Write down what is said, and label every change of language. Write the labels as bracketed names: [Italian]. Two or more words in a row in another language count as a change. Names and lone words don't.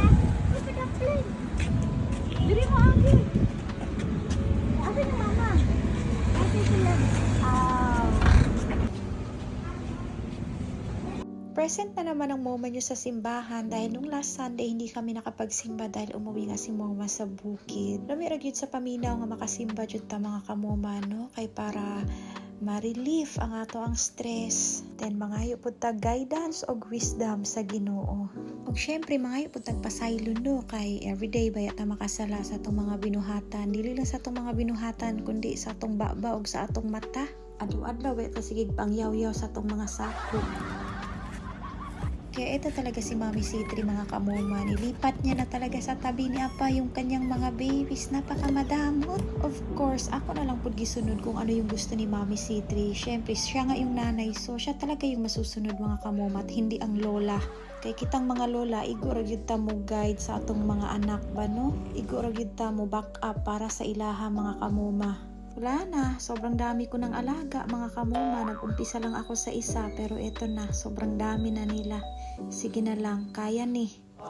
[Cebuano] Diri mo ate. Ate ni mama. Ate sila. [Filipino] Present na naman ang moment nyo sa simbahan dahil nung [English] last Sunday [Filipino] hindi kami nakapagsimba dahil umuwi nga si mama sa bukid. [Cebuano] Lumira gyud sa paminaw nga makasimba jud ta mga kamoma no kay para ma-relief ang ato ang stress. Then mangayo pud tag guidance og wisdom sa Ginoo. Og syempre mangayo pud tag pasaylo no kay everyday baya ta makasala sa atong mga binuhatan. Dili lang sa atong mga binuhatan kundi sa atong baba og sa atong mata. Adlaw-adlaw baya ta sigig pangyaw-yaw sa atong mga sakop. [Filipino] Kaya ito talaga si Mami Citri mga kamoma. Nilipat niya na talaga sa tabi ni Apa yung kanyang mga babies. Napakamadamot. [English] Of course, [Filipino] ako na lang po gisunod kung ano yung gusto ni Mami Citri. Siyempre, siya nga yung nanay. So, siya talaga yung masusunod mga kamoma at hindi ang lola. [Cebuano] Kaya kitang mga lola, iguro gyud ta mo guide sa atong mga anak ba no? Iguro gyud ta mo [English] back up [Cebuano] para sa ilaha mga kamoma. [Filipino] Wala na, sobrang dami ko ng alaga mga kamoma. Nag-umpisa lang ako sa isa pero eto na, sobrang dami na nila. [Cebuano] Sige na lang, kaya ni.